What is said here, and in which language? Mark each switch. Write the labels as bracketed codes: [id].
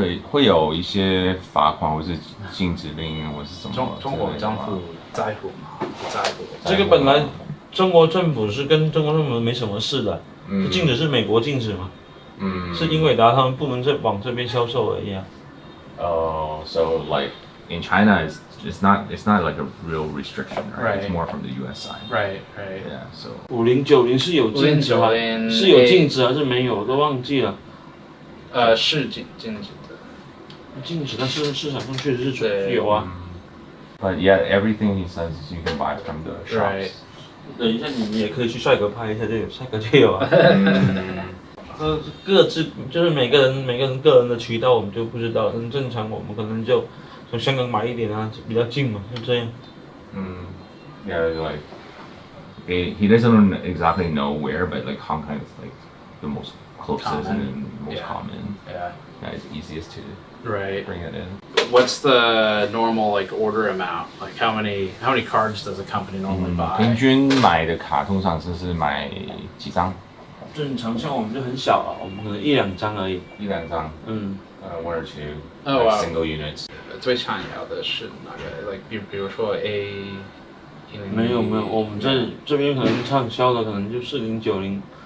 [zh] 会有一些罚款或是禁止令或是什么？中国政府在乎吗？不在乎。这个本来中国政府是跟中国政府没什么事的，禁止是美国禁止嘛。是英伟达他们不能再往这边销售而已啊。 [en] So like in China it's not like a real restriction, right? It's more from the U.S. side. Right. Yeah. So [zh] 5090是有禁止吗？是有禁止还是没有？我都忘记了。是禁止的。禁止，但是市场上确实是有啊。 [en] But yeah, everything he says you can buy from the shops. [zh] 等一下，你也可以去帅哥拍一下，就有帅哥就有啊。各自就是每个人个人的渠道我们就不知道，但正常我们可能就从香港买一点啊，比较近嘛，就这样。 [en] Yeah, like he doesn't exactly know where, but like Hong Kong is like the most closest and most common. Yeah. It's easiest to bring it in. What's the normal like order amount? Like how many cards does a company normally buy? [zh] 平均买的卡通常是买几张？正常像我们就很小啊，我们可能1-2张而已。 1-2张。 [en] 1 or 2. Single units. [zh] 最常要的是哪个 ？Like 比如说 A。没有，我们这边可能畅销的可能就4090，